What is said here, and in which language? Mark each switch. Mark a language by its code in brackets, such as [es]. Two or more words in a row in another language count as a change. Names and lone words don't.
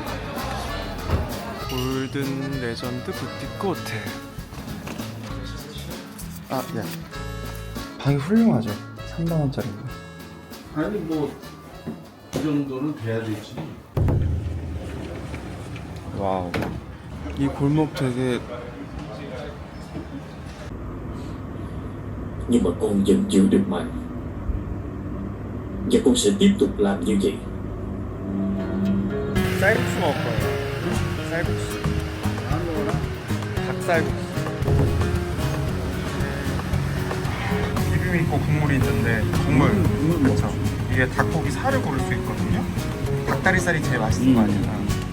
[ko] 골든 레전드 부티크 호텔. 아, 예. 방이 훌륭하죠. 3만원짜리인가. 아니 뭐 이 정도는 돼야 되지. 와우. 이 골목 되게 [vi] Nhưng mà con vẫn giữ được mạnh. Và con sẽ tiếp tục làm như vậy. [ko] 쌀국수 먹을 거예요. 쌀국수. 닭쌀국수. 비빔 있고 국물이 있는데 국물 그렇죠. 이게 닭고기 살을 고를 수 있거든요. 닭다리살이 제일 맛있는 거 아니야?